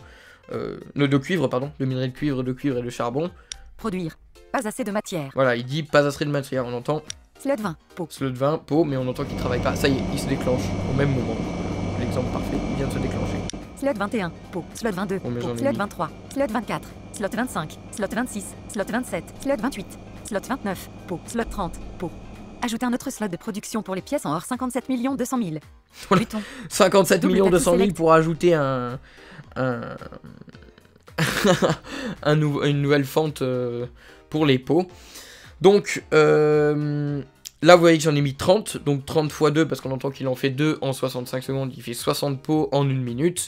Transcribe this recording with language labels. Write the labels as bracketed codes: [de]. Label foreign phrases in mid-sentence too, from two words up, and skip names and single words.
[fr] De cuivre, pardon, de minerais de cuivre et de charbon. Produire. Pas assez de matière. Voilà, il dit pas assez de matière, on entend Slot 20, pot. slot 20, pot, mais on entend qu'il travaille pas. Ça y est, il se déclenche au même moment. L'exemple parfait, il vient de se déclencher. Slot 21, pot. Slot 22, Oh, mais j'en pot. ai Slot mis. 23, slot 24, slot 25, slot 26, slot 27, slot 28, slot 29, pot. Slot 30, pot. Ajoutez un autre slot de production pour les pièces en or 57 200 000. Voilà. Bouton. 57 [en] Double [fr] millions [en] tatou [fr] 200 000 [en] select. [fr] pour ajouter une nouvelle fente pour les pots. Donc là vous voyez que j'en ai mis 30, donc 30 x 2 parce qu'on entend qu'il en fait 2 en 65 secondes, il fait 60 pots en 1 minute.